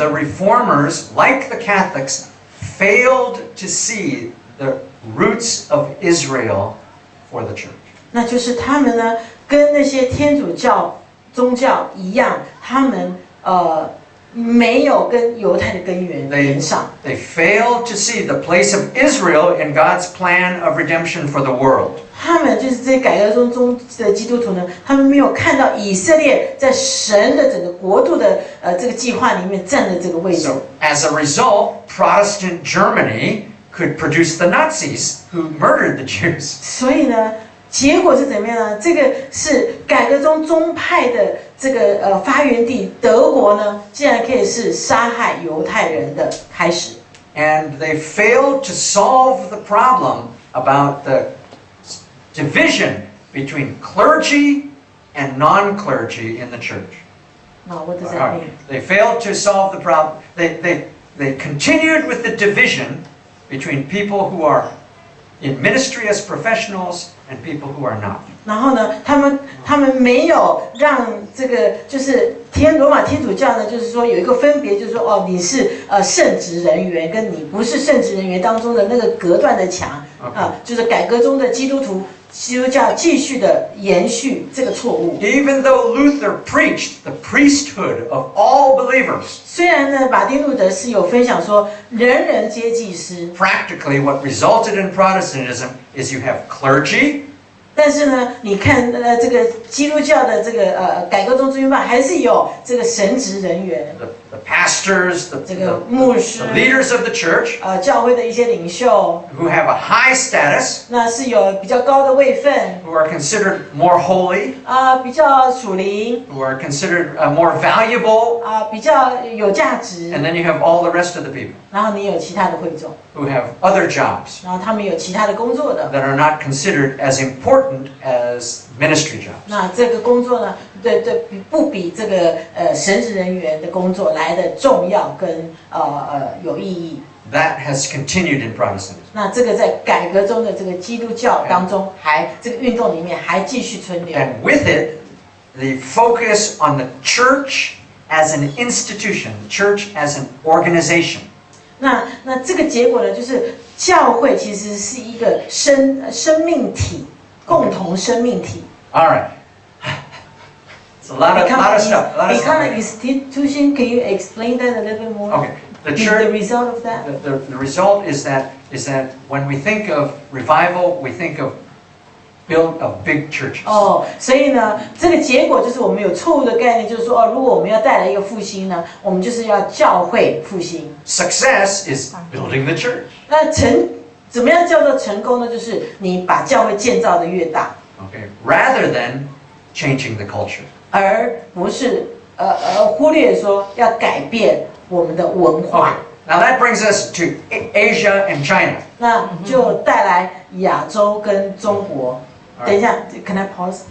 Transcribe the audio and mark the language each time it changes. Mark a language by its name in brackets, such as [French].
[English] The Reformers, like the Catholics, failed to see the roots of Israel for the church. [Chinese] 那就是他们呢，跟那些天主教宗教一样，他们没有跟犹太的根源连上。 [English] They failed to see the place of Israel in God's plan of redemption for the world. [Chinese] 他们就是这些改革中的基督徒呢，他们没有看到以色列在神的整个国度的这个计划里面占的这个位置。 [English] So, as a result, Protestant Germany could produce the Nazis who murdered the Jews. [Chinese] 所以呢，结果是怎么样呢？这个是改革中宗派的这个发源地德国呢，竟然可以是杀害犹太人的开始。 [English] And they failed to solve the problem about the division between clergy and non-clergy in the church. Now, what does that mean? They failed to solve the problem. They continued with the division between people who are in ministry as professionals and people who are not. [Chinese] 然后呢，他们没有让这个就是罗马天主教呢，就是说有一个分别，就是说哦，你是圣职人员，跟你不是圣职人员当中的那个隔断的墙就是改革中的基督教继续的延续这个错误。 [English] Even though Luther preached the priesthood of all believers, [Chinese] 虽然呢，马丁路德是有分享说人人皆祭司， [English] practically what resulted in Protestantism is you have clergy, [Chinese] 但是呢，你看这个基督教的这个改革中宗派还是有这个神职人员， [English] the pastors, [Chinese] 这个牧师 [English] the leaders of the church [Chinese] 教会的一些领袖， [English] who have a high status, [Chinese] 那是有比较高的位分 [English] who are considered more holy, [Chinese] 比较属灵 [English] who are considered more valuable, [Chinese] 比较有价值， [English] and then you have all the rest of the people [Chinese] 然后你有其他的会众， [English] who have other jobs [Chinese] 然后他们有其他的工作的， [English] that are not considered as important as ministry jobs. [Chinese] 那这个工作呢，不比这个神职人员的工作来的重要跟有意义。 [English] That has continued in Protestantism. [Chinese] 那这个在改革中的这个基督教当中，这个运动里面还继续存留。 [English] And with it, the focus on the church as an institution, the church as an organization. [Chinese] 那这个结果呢，就是教会其实是一个生命体，共同生命体。 [English] All right. It's a lot of stuff. A lot of Become an stuff. institution. Can you explain that a little bit more? Okay. The The church. result of that. The result is that when we think of revival, we think of build of big churches. [Chinese] 哦，所以呢，这个结果就是我们有错误的概念，就是说哦，如果我们要带来一个复兴呢，我们就是要教会复兴。 [English] Success is building the church. [Chinese] 那怎么样叫做成功呢？就是你把教会建造的越大， [English] Okay, rather than changing the culture. [Chinese] 而不是忽略说要改变我们的文 [English] Okay, [Chinese] 化。 [English] now that brings us to Asia and China. [Chinese] 那就带来亚洲跟中国。等一下 [English] ，Can I pause？